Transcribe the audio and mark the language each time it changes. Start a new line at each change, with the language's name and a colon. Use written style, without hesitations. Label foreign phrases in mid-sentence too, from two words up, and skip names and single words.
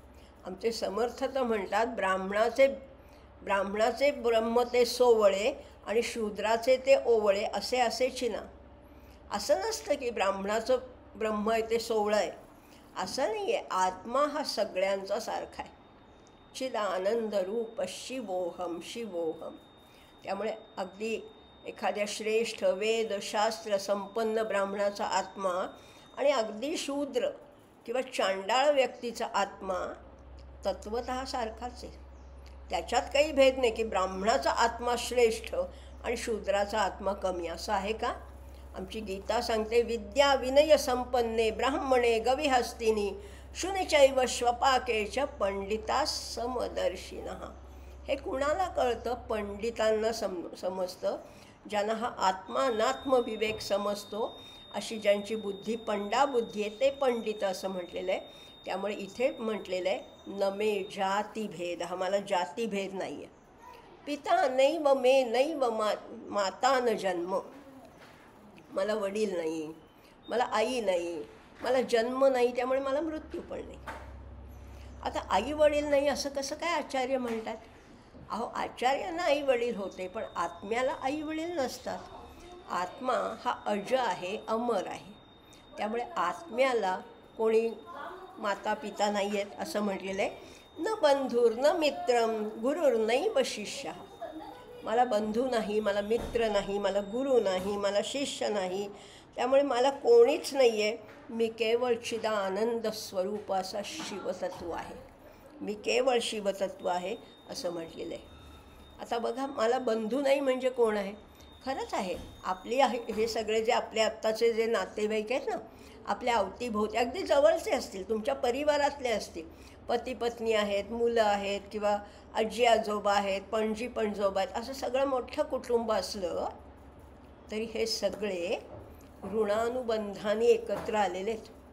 Marathi: आमचे समर्थ तर म्हणतात ब्राह्मणाचे ब्रह्म ते सोवळे आणि शूद्राचे ते ओवळे, असे चिना. असं नसतं की ब्राह्मणाचं ब्रह्म आहे ते सोवळं आहे, असं नाही आहे. आत्मा हा सगळ्यांचा सारखा आहे.
Sanskrit: चिदानंद रूप शिवोहम शिवोहम.
Marathi: त्यामुळे अगदी एखाद्या श्रेष्ठ वेद शास्त्र संपन्न ब्राह्मणाचा आत्मा आणि अगदी शूद्र किंवा चांडाळ व्यक्तीचा आत्मा तत्वतः सारखाच आहे. त्याच्यात काही भेद नाही की ब्राह्मणाचा आत्मा श्रेष्ठ आणि शूद्राचा आत्मा कमी, असं आहे का? आमची गीता सांगते,
Sanskrit: विद्या विनय संपन्ने ब्राह्मणे गविहस्तिनी शुनिचैव श्वपाकेच पंडिता समदर्शिनः.
Marathi: हे कुणाला कळतं? पंडितांना समजतं. ज्यांना हा आत्मानात्मविवेक समजतो, अशी ज्यांची बुद्धी पंडाबुद्धी आहे ते पंडित असं म्हटलेलं आहे. त्यामुळे इथे म्हटलेलं आहे
Sanskrit: न मे जातीभेद.
Marathi: हा मला जातीभेद नाही आहे.
Sanskrit: पिता नैव मे नैव माता न जन्म.
Marathi: मला वडील नाही, मला आई नाही, मला जन्म नाही, त्यामुळे मला मृत्यू पण नाही. आता आई वडील नाही असं कसं काय आचार्य म्हणतात? अहो, आचार्यांना आई वडील होते, पण आत्म्याला आई वडील नसतात. आत्मा हा अज आहे, अमर आहे. त्यामुळे आत्म्याला कोणी माता पिता नाही आहेत असं म्हटलेलं आहे.
Sanskrit: न बंधुर न मित्रम गुरुर्नैव शिष्य.
Marathi: मला बंधू नाही, मला मित्र नाही, मला गुरु नाही, मला शिष्य नाही, त्यामुळे मला कोणीच नाही आहे. मी केवळ चिदानंद स्वरूप असा शिवतत्व आहे. मी केवळ शिवतत्व आहे असं म्हटलेलं आहे. आता बघा, मला बंधू नाही म्हणजे कोण आहे? खरंच आहे, आपली हे सगळे जे आपले आत्ताचे जे नातेवाईक आहेत ना, आपल्या अवतीभोवती अगदी जवळचे असतील, तुमच्या परिवारातले असतील, पती पत्नी आहेत, मुलं आहेत, किंवा आजी आजोबा आहेत, पणजी पणजोबा आहेत, असं सगळं मोठं कुटुंब असलं तरी हे सगळे ऋणानुबंधाने एकत्र आलेले आहेत.